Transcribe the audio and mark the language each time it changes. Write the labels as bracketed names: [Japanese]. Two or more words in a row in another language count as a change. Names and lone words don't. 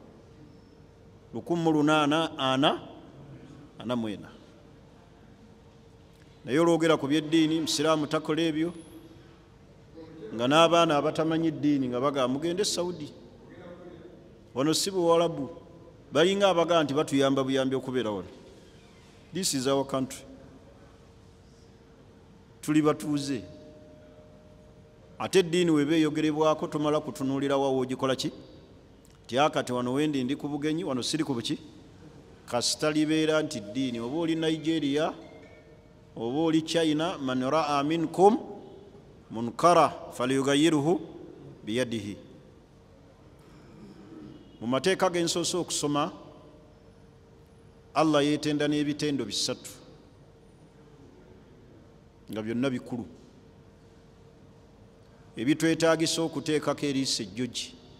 [Ganda] 1844 naye olwogera ku byeddiini musiraamu takola ebyo nga n'abaana abatamanyi ddiini nga bagamba mugende Saudi wano si Buwarabu balinga abagaa nti batuyamba buyambi okubeera wano. [English] This is our country. [Ganda] Tuli batuuze ate eddiini weba eyogerebwako tomala kutunuulira wawo ogikola ki tyakati wano wendi ndi ku bugenyi wano siri ku buki kasita libeera nti ddiini oba oli Nigeria oba oli China [Arabic] من رأى منكم منكرا فليغيره بيده. [Ganda] Mu mateeka g'ensoose okusoma Allah yeetenda n'ebitendo bisatu nga byonna bikulu ebitwetaagisa okuteekako eriisa ejjogi.